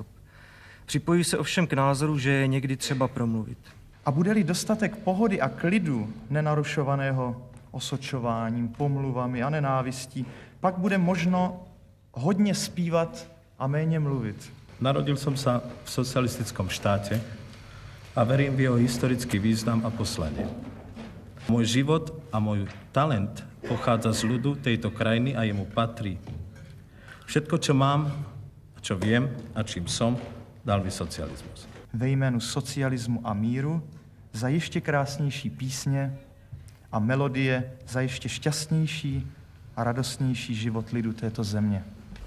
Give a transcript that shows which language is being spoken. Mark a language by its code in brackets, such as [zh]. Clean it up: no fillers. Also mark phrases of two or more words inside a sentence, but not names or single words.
[cs] Připojuji se ovšem k názoru, že je někdy třeba promluvit. A bude-li dostatek pohody a klidu, nenarušovaného osočováním, pomluvami a nenávistí, pak bude možno hodně zpívat a méně mluvit. [sk] Narodil som sa v socialistickom štáte a verím v jeho historický význam a poslanie. Môj život a môj talent pochádza z ľudu tejto krajiny a jemu patrí. Všetko, čo mám, a čo viem a čím som, [cs] dal mi socialismus. Ve jménu socialismu a míru za ještě krásnější písně a melodie za ještě šťastnější a radostnější život lidu této země.